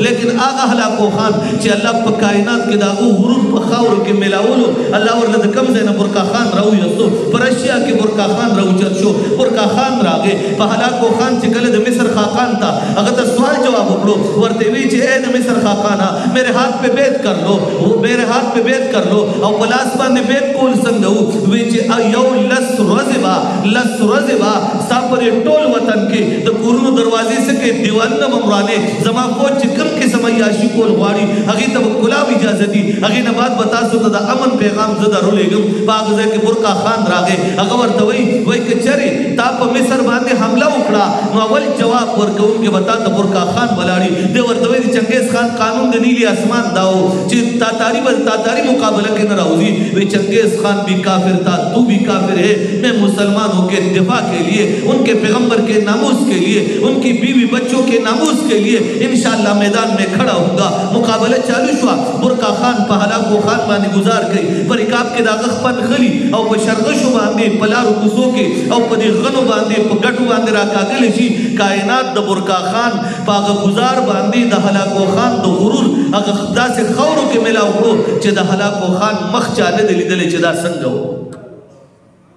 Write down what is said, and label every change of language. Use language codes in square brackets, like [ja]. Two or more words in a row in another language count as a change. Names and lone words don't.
[ps] لیکن هغه هلاکو خان چې الله په کائنات کې د هغه غرور په خاورو کې میلاولو الله ورله د کوم ځای نه برکا خان راویستو. په رشیا کې برکا خان راوچت شو. برکا خان راغې په هلاکو خان چې کله د مصر خاقان ته هغه ته سوال جواب وکړو ورته وی چې اے د مصر خاقانه [ur] میرے ہاتھ پہ بیعت کر لو. میرے ہاتھ پہ بیعت کر لو [ps] او پلاس باندې بیت کول څنګه وو وی چې یو لس ورځې به ستا پر ټول وطن کې د کورونو دروازې څه کې دیوالونه به مرانې زما فوج چې کوم قسم عیاشي کول غواړي هغې ته به کلاب اجازه دي. هغې نه بعد به تاسو ته د امن پیغام زه درولېږم. په هغه ځای کې برکا خان راغې. هغه ورته وایي که چېرې تا په مصر باندې حمله وکړه نو اول جواب ورکوونکی به تا ته برکا خان ولاړي. دی ورته وایي د چنګیز خان قانون د نیلی اسمان دا و چې تاتاری مقابلہ کے نہ راوزی. [ur] وی چنگیز خان بھی کافر تھا تو بھی کافر ہے. میں مسلمانوں کے دفاع کے لیے ان کے پیغمبر کے ناموس کے لیے ان کی بیوی بچوں کے ناموس کے لیے انشاءاللہ میدان میں کھڑا ہوں گا. [ps] مقابلہ چالو شوا. برکا خان په هلاکو خان باندې گزار کړي. په رکاب کې د هغه خپل غلي او په شرغشو باندې په لارو کوڅو کې او په دې غنو باندې په ګټو باندې راکاږلی شي. کائنات د برکا خان په هغه گزار باندې د هلاکو خان د غرور هغه داسې خاورو کې میلاو کړو چې د هلاکو خان مخ چا نه دی لیدلی چې دا څنګه و.